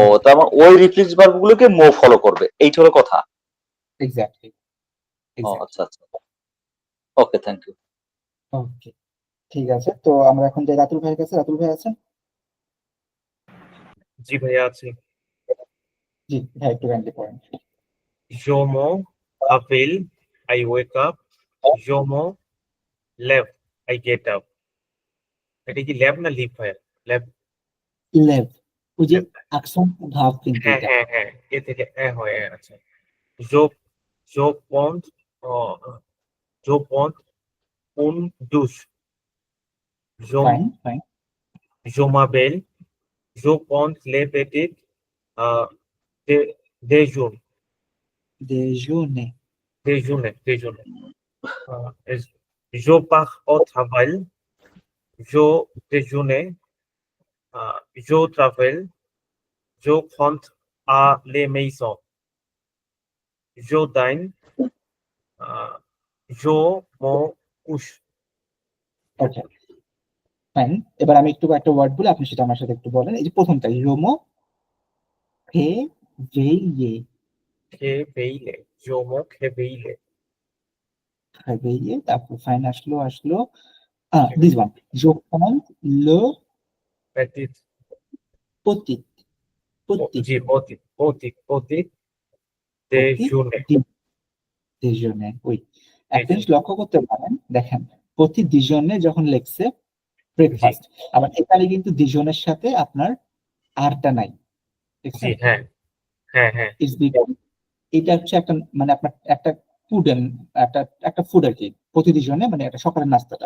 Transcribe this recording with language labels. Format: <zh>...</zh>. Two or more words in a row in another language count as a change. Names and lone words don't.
<bn>তার মানে ওই রিফ্লেক্স ভার্ব গুলোকে মো ফলো করবে, এইটা হলো কথা। এক্স্যাক্টলি, ও এক্স্যাক্টলি। আচ্ছা।</bn> <en>okay, thank you.</en> <bn>ওকে, ঠিক আছে। তো আমরা এখন যাই রাতুল ভাইয়ের কাছে। রাতুল ভাই আছেন? জি ভাইয়া আছি। জি ভাই, একটু কাইন্ডলি পড়েন।</bn> <fr>Je me réveille,</fr> <en>I wake up.</en> <fr>Je me lève,</fr> <en>I get up.</en> <bn>এটা কি ল্যাব না লিভ ভাইয়া? ল্যাব। লেভ, ওই যে আকসন ভাব কিন্তু হ্যাঁ এটা। হ্যাঁ হ্যাঁ, এ থেকে হয়, আচ্ছা।</bn> <fr>Je je prends je prends une douche. Je</fr> <en>fine, fine.</en> <fr>je m'habille. Je prends les petits euh, déjeuner. দেজুনে। Déjeuner. Je pars au travail. Je déjeune. Je travaille. Je rentre à la maison. Je dîne. Je me couche.</fr> <en>okay, fine.</en> <bn>এবার আমি একটু একটা ওয়ার্ড বলে আপনি সেটা আমার সাথে একটু বলেন। এই যে প্রথমটা রোমো ফে ভেইয়ে।</bn> <fr>Réveille. Je me réveille.</fr> <bn>ভেইয়ে, তারপর ফাইন আসলো</bn> <en>this one,</en> <bn>যখন লো</bn> <fr>Petit. petit, petit, J'ai petit পতিত déjeuner. déjeuner, oui.</fr> <bn>একটা জিনিস লক্ষ্য করতে পারেন, দেখেন প্রতি দিজনে যখন লেখছে ব্রেকফাস্ট, আবার এখানে কিন্তু দিজনের সাথে আপনার আরটা নাই, জি দেখছেন? হ্যাঁ হ্যাঁ হ্যাঁ</bn> <en>it's because</en> <bn>এটা হচ্ছে একটা মানে আপনার একটা ফুড একটা একটা ফুড আর কি প্রতি দিজনে, মানে একটা সকালের নাস্তাটা।</bn>